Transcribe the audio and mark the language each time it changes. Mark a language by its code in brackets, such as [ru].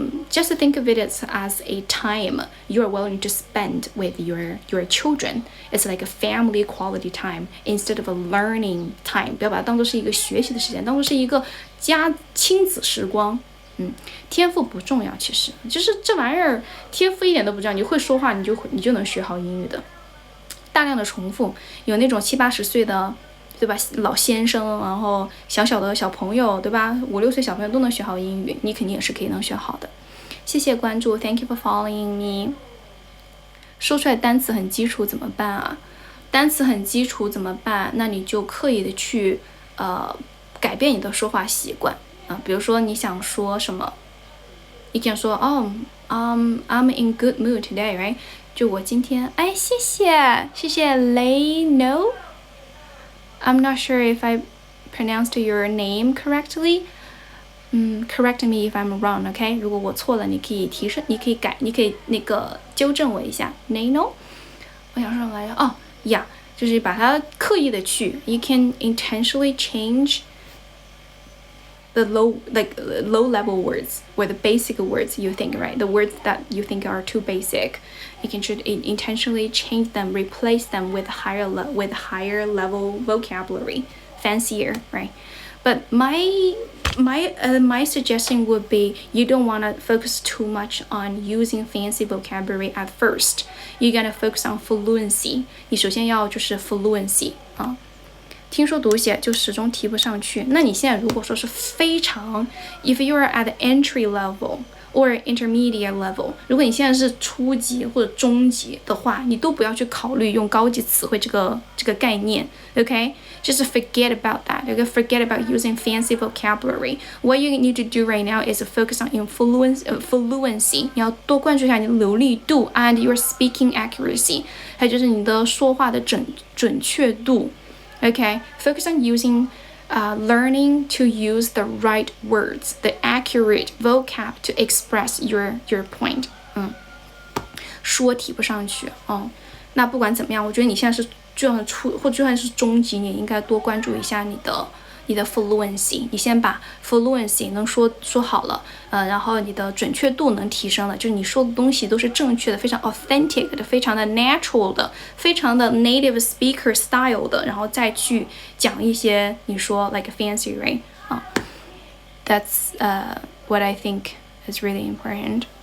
[en] Just think of it as a time you are willing to spend with your children. It's like a family quality time instead of a learning time. [zh] 不要把它当作是一个学习的时间，当作是一个亲子时光。天赋不重要，其实就是这玩意儿，天赋一点都不重要。你会说话，你就能学好英语的。大量的重复，有那种70、80岁的，对吧？老先生，然后小的小朋友，对吧？5、6岁小朋友都能学好英语，你肯定也是可以能学好的。谢谢关注 [en] ，Thank you for following me。 [zh] 说出来单词很基础怎么办啊？单词很基础怎么办？那你就刻意的去改变你的说话习惯。比如说你想说什么，你可以说 [en] I'm in good mood today, right? [zh] 就我今天，谢谢雷 No. [en] I'm not sure if I pronounced your name correctly. Correct me if I'm wrong, okay? [zh] 如果我错了，你可以提升，你可以纠正我一下。 [en] No， [zh] 我想说什么来着？ [en] Yeah， [zh] 就是把它刻意的去 [en] ，you can intentionally change the low level words or the basic words you think, right? The words that you think are too basic, you can intentionally change them, replace them with higher level vocabulary, fancier, right? But my suggestion would be you don't want to focus too much on using fancy vocabulary at first. You're gonna focus on fluency. [zh] 你首先要就是 fluency 啊。听说读写就始终提不上去，那你现在如果说是非常 [en] if you are at the entry level or intermediate level， [zh] 如果你现在是初级或者中级的话，你都不要去考虑用高级词汇这个概念 ，OK？ [en] Just forget about that. Okay? Forget about using fancy vocabulary. What you need to do right now is focus on fluency. [zh] 你要多关注一下你的流利度 [en] and your speaking accuracy， [zh] 还有就是你的说话的准确度。 [en] Okay, focus on learning to use the right words, the accurate vocab to express your point. [zh] 说提不上去。那不管怎么样，我觉得你现在是就算就算是中级，你应该多关注一下你的 fluency， 你先把 fluency 能说好了，然后你的准确度能提升了，就是你说的东西都是正确的，非常 authentic 的，非常的 natural 的，非常的 native speaker style 的，然后再去讲一些你说 [en] like fancy right that's what I think is really important.